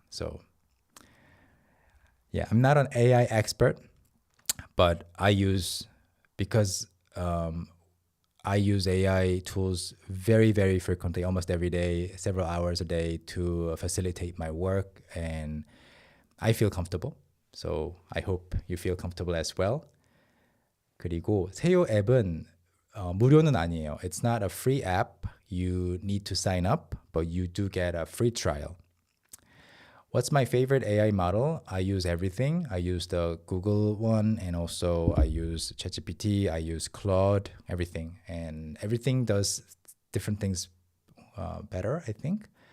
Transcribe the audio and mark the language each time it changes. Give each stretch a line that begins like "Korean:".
English: So yeah, I'm not an AI expert, but because I use AI tools very, very frequently, almost every day, several hours a day to facilitate my work, and I feel comfortable. So I hope you feel comfortable as well.
Korean: 그리고 세요 앱은 무료는 아니에요.
English: It's not a free app. You need to sign up, but you do get a free trial. What's my favorite AI model? I use everything. I use the Google one, and also I use ChatGPT, I use Claude, everything. And everything does different things better, I think.